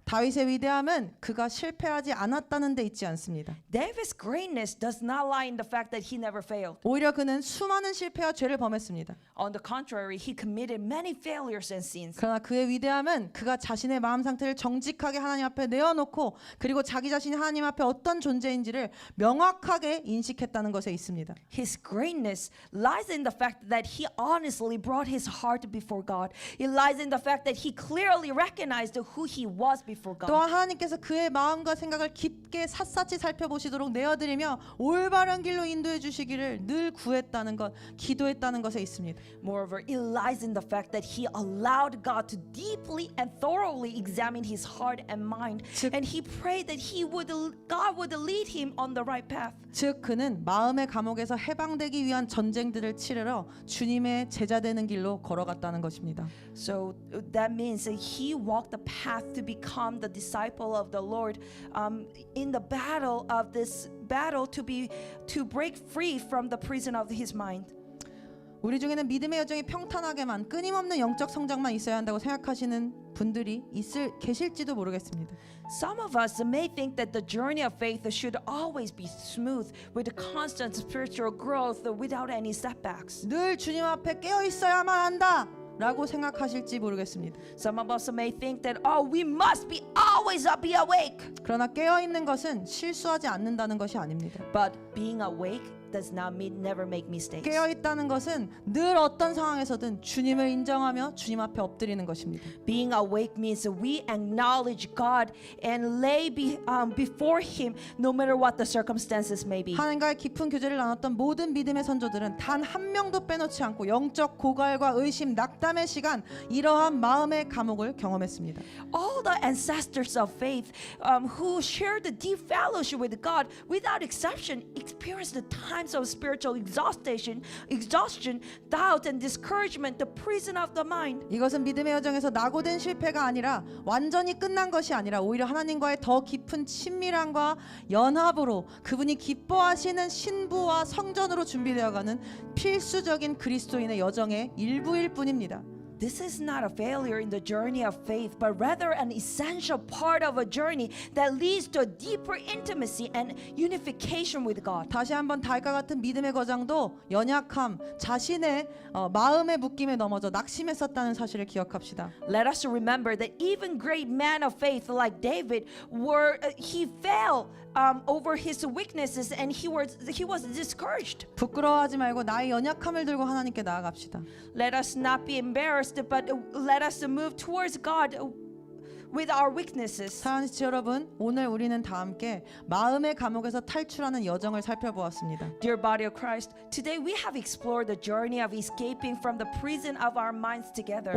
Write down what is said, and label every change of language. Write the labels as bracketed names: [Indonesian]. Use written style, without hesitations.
[Korean] 다윗의 위대함은 그가 실패하지 않았다는 데 있지 않습니다. [English] David's greatness does not lie in the fact that he never failed. [Korean] 오히려 그는 수많은 실패와 죄를 범했습니다. [English] On the contrary, he committed many failures and sins. [Korean] 그러나 그의 위대함은 그가 자신의 마음 상태를 정직하게 하나님 앞에 내어놓고 그리고 자기 자신이 하나님 앞에 어떤 존재인지를 명확하게 인식했다는 것에 있습니다. [English] His greatness lies in the fact that he honestly brought his heart before God. It lies in the fact that he clearly recognized who he was before God. [Korean] 또한 하나님께서 그의 마음과 생각을 깊게 샅샅이 살펴보시도록 내어드리며 올바른 길로 인도해 주시기를 늘 구했다는 것, 기도했다는 것에 있습니다. [English] Moreover, it lies in the fact that he allowed God to deeply and thoroughly examine his heart and mind, [Korean] 즉- [English] and he prayed that God would lead him on the right path. [Korean] 즉 그는 마음의 감옥에서 해방되기 위한 전쟁들을 치르러 주님의 제자 되는 길로 걸어갔다는 것입니다. [English] So that means that he walked the path to become the disciple of the Lord in the battle of this battle to break free from the prison of his mind. [Korean] 우리 중에는 믿음의 여정이 평탄하게만 끊임없는 영적 성장만 있어야 한다고 생각하시는 분들이 계실지도 모르겠습니다. [English] Some of us may think that the journey of faith should always be smooth with constant spiritual growth without any setbacks. [Korean] 늘 주님 앞에 깨어 있어야만 한다. 라고 생각하실지 모르겠습니다. [English] Some of us may think that we must be always be awake. [Korean] 그러나 깨어 있는 것은 실수하지 않는다는 것이 아닙니다. [English] But being awake does not mean never make mistakes. [Korean] 깨어 있다는 것은 늘 어떤 상황에서든 주님을 인정하며 주님 앞에 엎드리는 것입니다. [English] Being awake means we acknowledge God and lay before Him no matter what the circumstances may be. [Korean] 하나님과의 깊은 교제를 나눴던 모든 믿음의 선조들은 단 한 명도 빼놓지 않고 영적 고갈과 의심, 낙담의 시간, 이러한 마음의 감옥을 경험했습니다. [English] All the ancestors of faith who shared the deep fellowship with God, without exception, experienced the times of spiritual exhaustion, doubt, and discouragement, the prison of the mind. [Korean] 이것은 믿음의 여정에서 낙오된 실패가 아니라 완전히 끝난 것이 아니라 오히려 하나님과의 더 깊은 친밀함과 연합으로 그분이 기뻐하시는 신부와 성전으로 준비되어가는 필수적인 그리스도인의 여정의 일부일 뿐입니다. [English] This is not a failure in the journey of faith, but rather an essential part of a journey that leads to a deeper intimacy and unification with God. [Korean] 다시 한번 다윗과 같은 믿음의 거장도 연약함, 자신의 마음의 묶임에 넘어져 낙심했었다는 사실을 기억합시다. [English] Let us remember that even great men of faith like David he fell over his weaknesses and he was discouraged. [Korean] 부끄러워하지 말고 나의 연약함을 들고 하나님께 나아갑시다. [English] Let us not be embarrassed, but let us move towards God with our weaknesses. [Korean] 사랑하는 지체 여러분, 오늘 우리는 다 함께 마음의 감옥에서 탈출하는 여정을 살펴보았습니다. [English] Dear body of Christ, today we have explored the journey of escaping from the prison of our minds together.